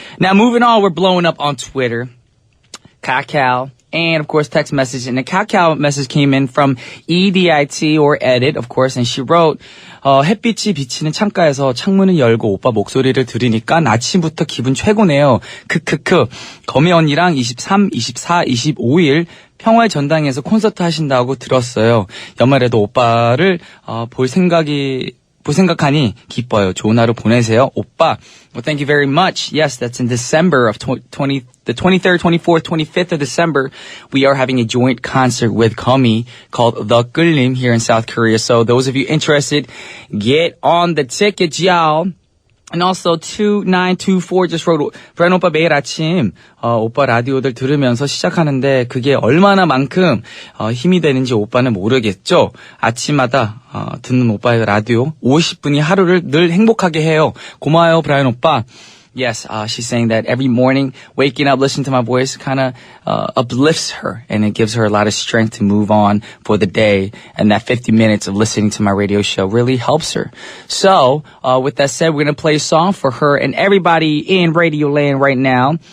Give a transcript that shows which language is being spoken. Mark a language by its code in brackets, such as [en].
[en] Now, moving on, we're blowing up on Twitter. Kakao, and of course text message. And the Kakao message came in from EDIT or edit, of course, and she wrote, [ko] 햇빛이 비치는 창가에서 창문을 열고 오빠 목소리를 들으니까 아침부터 기분 최고네요. 크크크. 거미 언니랑 23, 24, 25일 평화의전당에서 콘서트 하신다고 들었어요. 연말에도 오빠를 볼 생각하니 기뻐요. 좋은 하루 보내세요. 오빠. [en] Well, thank you very much. Yes, that's in December of the 23rd, 24th, 25th of December. We are having a joint concert with Komi called The Gullim here in South Korea. So those of you interested, get on the tickets, y'all. And also 2924 just wrote, [ko] 브라이언 오빠 매일 아침 오빠 라디오들 들으면서 시작하는데 그게 얼마나만큼 힘이 되는지 오빠는 모르겠죠. 아침마다 듣는 오빠의 라디오 50분이 하루를 늘 행복하게 해요. 고마워요 브라이언 오빠. [en] Yes, she's saying that every morning, waking up, listening to my voice kind of uplifts her, and it gives her a lot of strength to move on for the day. And that 50 minutes of listening to my radio show really helps her. So, with that said, we're going to play a song for her and everybody in Radio Land right now.